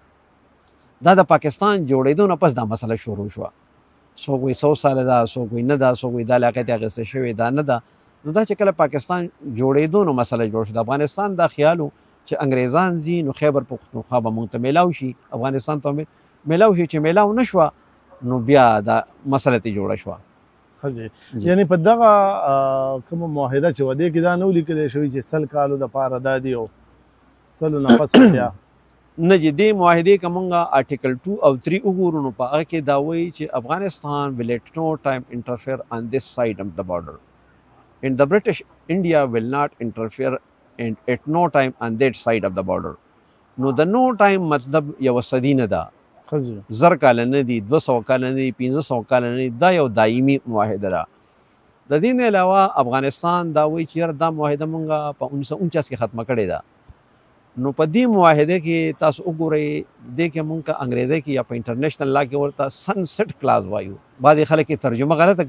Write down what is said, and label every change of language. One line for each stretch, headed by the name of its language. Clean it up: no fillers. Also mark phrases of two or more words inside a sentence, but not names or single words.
Pashto: دا د پاکستان جوړېدو نه پس دا مسله شروع شوه څوک وایي 100 ساله ده څوک وایي نه ده څوک وایي دا علاقې ته اخیستل شوې دا نه ده نو دا چې کله پاکستان جوړېدو نو مسله جوړ شو د افغانستان دا خیال و چې انګریزان ځي نو خیبر پختونخوا به موږ ته میلاو شي افغانستان ته میلاو شي چې میلاو نه شوه نو بیا دا مسله ته جوړه شوه ښه یعنی په دغه کومه معاهده چې ودې کې دا نه ولیکلی شوي چې 100 کالو دپاره دا دي او 100 نه پس بیا نه چې دې معاهدې که مونږ آرټیکل 2 او 3 وګورو نو په هغه کې دا وایي چې افغانستان
English: will at no time interfere on this side of the border and the British India will not interfere and at no time on that side of the border
Pashto: نو د نو ټایم مطلب یو صدی نه ده زر کاله نه دي 200 کاله نه دي 1500 کاله نه دي دا یو دایمي معاهده ده د دې نه علاوه افغانستان دا وایي چې دا معاهده مونږ په 1949 کې ختمه کړې ده نو په دې معاهده کې تاسو وګورئ دې کې مونږ انګریزي کې یا په
English: international law
Pashto: کې ورته
English: sunset clause
Pashto: وایو بعضې خلک یې ترجمه غلطه